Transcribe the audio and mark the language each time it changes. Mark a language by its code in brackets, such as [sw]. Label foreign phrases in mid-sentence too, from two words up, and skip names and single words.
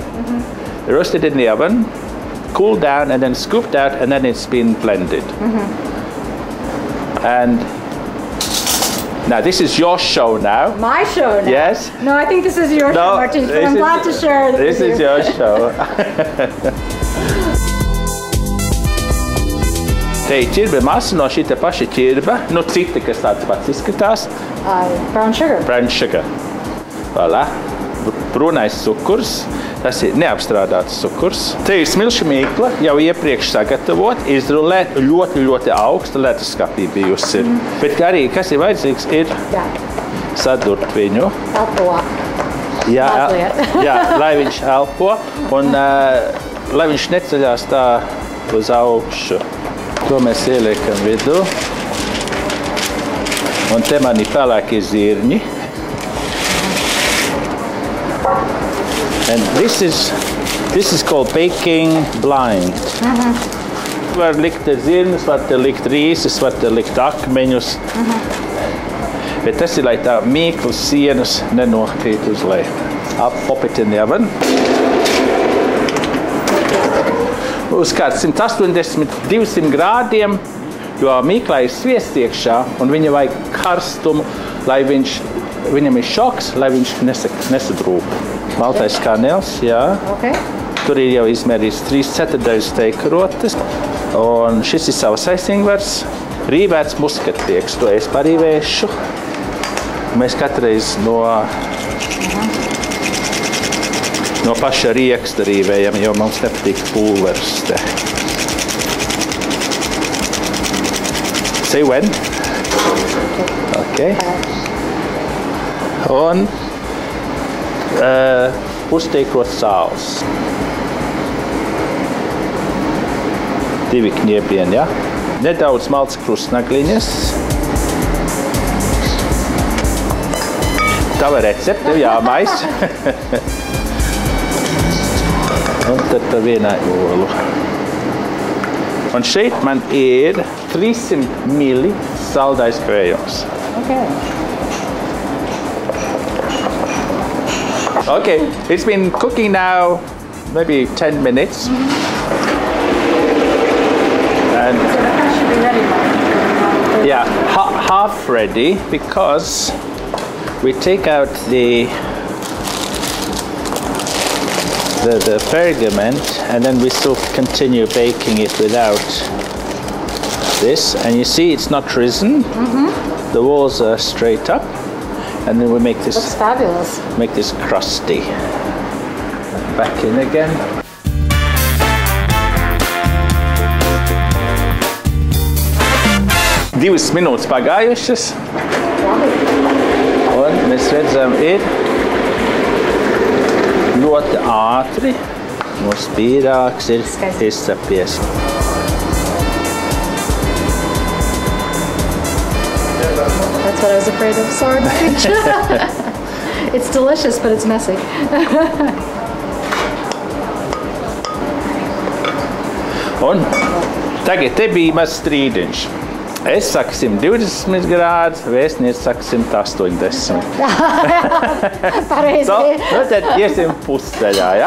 [en] Roasted in the oven, cooled down, and then scooped out, and then it's been blended. And now this is your show now. My show now? Yes. No, I think this is your show, Martin, but I'm glad to share it This with is you. your show. [lv] Te ir ķirbe masa no šī te paša ķirba, nu cita, kas tāds pats izskatās. [en] Brown sugar. Brown sugar. Voilà. [lv] Brūnais cukurs. Tas ir neapstrādāts cukurs. Te ir smilšu mīkla, jau iepriekš sagatavot, izrulēt, ļoti, ļoti augsta leduskapī bijusi. Bet arī, kas ir vajadzīgs, ir sadurt viņu. Elpo. Jā, lai viņš elpo un lai viņš neceļās tā uz augšu. To mēs ieliekam vidū. Un te man ir pelēkie zirņi. [en] And this is called baking blind. [lv] Var likt zirņus, var te likt rīses, var te likt akmeņus. Bet tas ir, lai tā mīklas sienas nenokrīt uz leju. [en] Pop it in the oven. [lv] Uz kāds 180-200 grādiem, jo mīklā ir sviests iekšā, un viņa vajag karstumu, lai viņam ir šoks, lai viņš nesadrūp. Maltais kanēls, jā. Okay. Tur ir jau izmērīts 3/4 steikrotes. Un šis ir savs aizsingvars. Rīvēts muskatprieks, to es parīvēšu. Mēs katreiz no paša rieksta rīvējam, jo mums nepatīk pulveris te. [en] Say when? [lv] Okay. Un uzteikot sāls. 2 kniepieni, ja? Nedaudz malts krustnagliņas. Tava recepte, jāmais. Un tad pa vienai olu. Un šeit man ir 300 ml saldais krējums. Okay. [en] Okay, it's been cooking now maybe 10 minutes. And So that should be ready, Martin. yeah, half ready because we take out the pergament and then we still continue baking it without this. And you see it's not risen. The walls are straight up. And then we make this Looks fabulous. Make this crusty. Back in again. [lv] Divas minūtes pagājušas. Un mēs redzam, ir ļoti ātri. Mūsu pīrāgs ir izcepies. [en] That's what I was afraid of. Sorry to speak. It's delicious, but it's messy. [lv] Un tagad te bija maz strīdiņš. Es saku 120 grādi, vēstniece saka 180. Pareizi. Nu tad iesim pusceļā, ja?